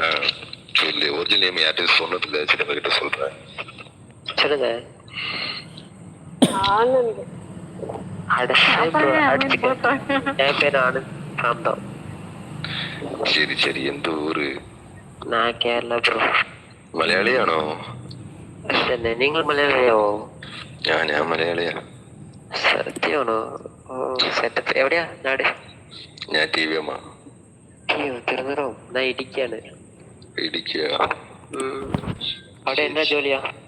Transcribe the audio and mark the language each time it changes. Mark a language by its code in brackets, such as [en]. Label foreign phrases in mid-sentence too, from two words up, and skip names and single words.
[ta] சொல்லு, ஒரிஜினல் நேம் யார்கிட்ட சொன்னதில்ல, சின்ன கிட்ட சொல்றேன். சொல்லுங்க. ஆனந்த். என் பேர் ஆனந்த் சாந்தம். சரி சரி, எந்த ஊரு? நான் கேரளா ப்ரோ. [ml] മലയാളിയാണോ? നിങ്ങൾ മലയാളിയോ? ഞാൻ മലയാളിയാ. സത്യമാണോ? സെറ്റപ്പ്. എവിടെയാ നാട്? ഞാൻ TVM. തിരുവനന്തപുരം. ഞാൻ ഇടുക്കിയാണ്. ഇടുക്കിയാ? അവിടെ എന്നാ ജോലിയാ?